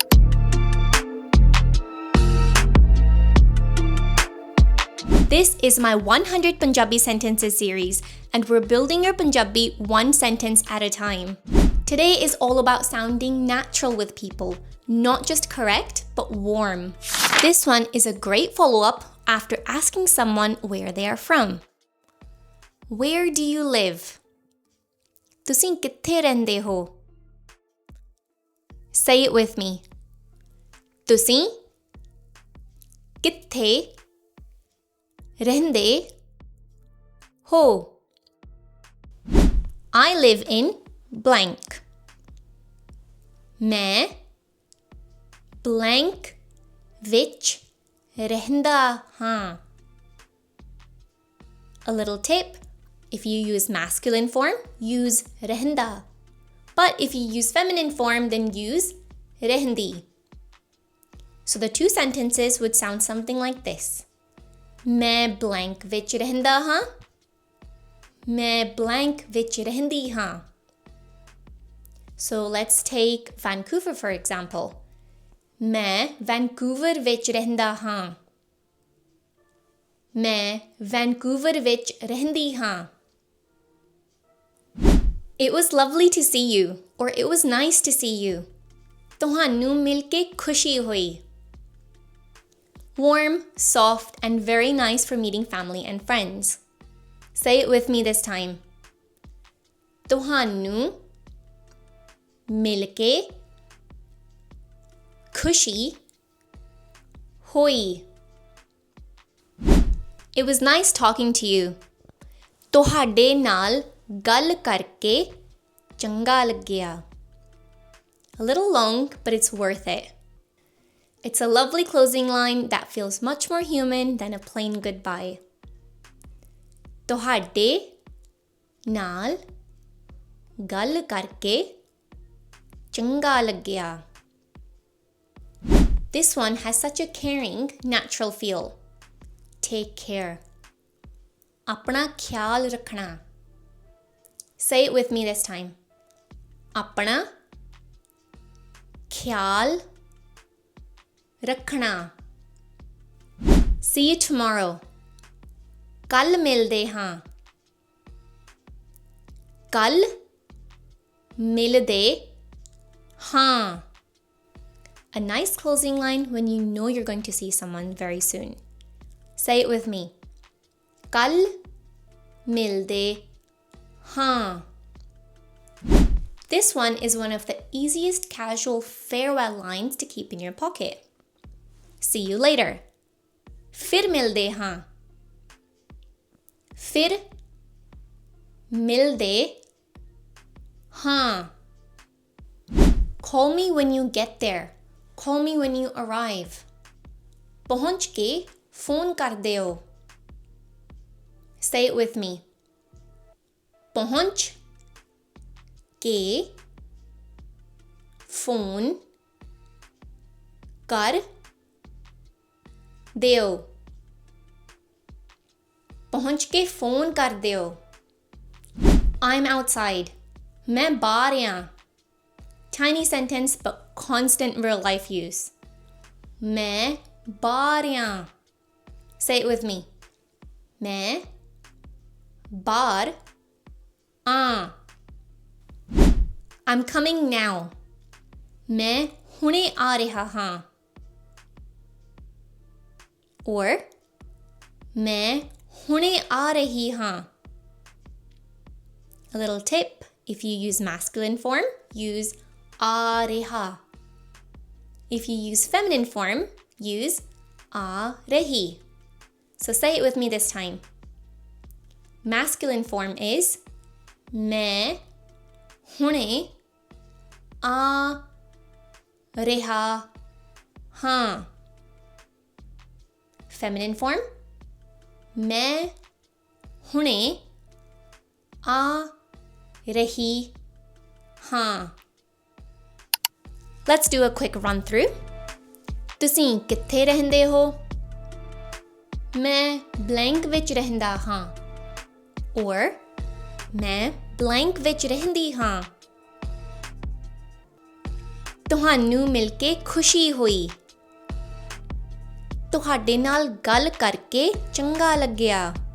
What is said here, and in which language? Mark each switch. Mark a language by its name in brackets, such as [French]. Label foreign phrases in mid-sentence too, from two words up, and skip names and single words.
[English] This is my 100 Punjabi Sentences series, and we're building your Punjabi one sentence at a time. Today is all about sounding natural with people, not just correct, but warm. This one is a great follow-up after asking someone where they are from. Where do you live? [Punjabi] ਤੁਸੀਂ ਕਿੱਥੇ ਰਹਿੰਦੇ ਹੋ? [English] Say it with me. [Punjabi] ਤੁਸੀਂ ਕਿੱਥੇ ਰਹਿੰਦੇ ਹੋ? [English] I live in blank. [Punjabi] ਮੈਂ blank ਵਿੱਚ ਰਹਿੰਦਾ ਹਾਂ. [English] A little tip. If you use masculine form, use ਰਹਿੰਦਾ. But if you use feminine form, then use ਰਹਿੰਦੀ. So the two sentences would sound something like this. [Punjabi] ਮੈਂ blank ਵਿੱਚ ਰਹਿੰਦਾ ਹਾਂ. ਮੈਂ blank ਵਿੱਚ ਰਹਿੰਦੀ ਹਾਂ. [English] So let's take Vancouver for example. [Punjabi] ਮੈਂ Vancouver ਵਿੱਚ ਰਹਿੰਦਾ ਹਾਂ. ਮੈਂ Vancouver ਵਿੱਚ ਰਹਿੰਦੀ ਹਾਂ. [English] It was lovely to see you, or it was nice to see you. [Punjabi] ਤੁਹਾਨੂੰ ਮਿਲ ਕੇ ਖੁਸ਼ੀ ਹੋਈ. [English] Warm, soft, and very nice for meeting family and friends. Say it with me this time. [Punjabi] ਤੁਹਾਨੂੰ ਮਿਲ ਕੇ ਖੁਸ਼ੀ ਹੋਈ. [English] It was nice talking to you. [Punjabi] ਤੁਹਾਡੇ ਨਾਲ ਗੱਲ ਕਰਕੇ ਚੰਗਾ ਲੱਗਿਆ. [English] A little long, but it's worth it. It's a lovely closing line that feels much more human than a plain goodbye. [Punjabi] ਤੁਹਾਡੇ ਨਾਲ ਗੱਲ ਕਰਕੇ ਚੰਗਾ ਲੱਗਿਆ. [English] This one has such a caring, natural feel. Take care. [Punjabi] ਆਪਣਾ ਖਿਆਲ ਰੱਖਣਾ. [English] Say it with me this time. [Punjabi] ਆਪਣਾ ਖਿਆਲ ਰੱਖਣਾ. [English] See you tomorrow. [Punjabi] ਕੱਲ ਮਿਲਦੇ ਹਾਂ. ਕੱਲ ਮਿਲਦੇ ਹਾਂ. [English] A nice closing line when you know you're going to see someone very soon. Say it with me. [Punjabi] ਕੱਲ ਮਿਲਦੇ ਹਾਂ. [English] This one is one of the easiest casual farewell lines to keep in your pocket. See you later. [Punjabi] ਫਿਰ ਮਿਲਦੇ ਹਾਂ. ਫਿਰ ਮਿਲਦੇ ਹਾਂ. [English] Call me when you get there. Call me when you arrive. [Punjabi] ਪਹੁੰਚ ਕੇ ਫੋਨ ਕਰ ਦਿਓ. [English] Say it with me. [Punjabi] ਪਹੁੰਚ ਕੇ ਫੋਨ ਕਰ ਦਿਓ. ਪਹੁੰਚ ਕੇ ਫੋਨ ਕਰ ਦਿਓ. [English] I'm outside. [Punjabi] ਮੈਂ ਬਾਹਰ ਹਾਂ. [English] Tiny sentence but constant real life use. [Punjabi] ਮੈਂ ਬਾਹਰ ਹਾਂ. [English] Say it with me. [Punjabi] ਮੈਂ ਬਾਹਰ ਹਾਂ. [English] I'm coming now. [Punjabi] ਮੈਂ ਹੁਣੇ ਆ ਰਿਹਾ ਹਾਂ. Or ਮੈਂ ਹੁਣੇ ਆ ਰਹੀ ਹਾਂ. [English] A little tip, if you use masculine form, use [Punjabi] ਆ ਰਿਹਾ. [English] If you use feminine form, use [Punjabi] ਆ ਰਹੀ. [English] So say it with me this time. Masculine form is [Punjabi] ਮੈਂ ਹੁਣੇ ਆ ਰਿਹਾ ਹਾਂ. [English] Feminine form [Punjabi] ਮੈਂ ਹੁਣੇ ਆ ਰਹੀ ਹਾਂ. [English] Let's do a quick run through. [Punjabi] ਤੁਸੀਂ ਕਿੱਥੇ ਰਹਿੰਦੇ ਹੋ? ਮੈਂ blank ਵਿੱਚ ਰਹਿੰਦਾ ਹਾਂ. Or ਮੈਂ blank ਵਿੱਚ ਰਹਿੰਦੀ ਹਾਂ ਤੁਹਾਨੂੰ ਮਿਲ ਕੇ ਖੁਸ਼ੀ ਹੋਈ ਤੁਹਾਡੇ ਨਾਲ ਗੱਲ ਕਰਕੇ ਚੰਗਾ ਲੱਗਿਆ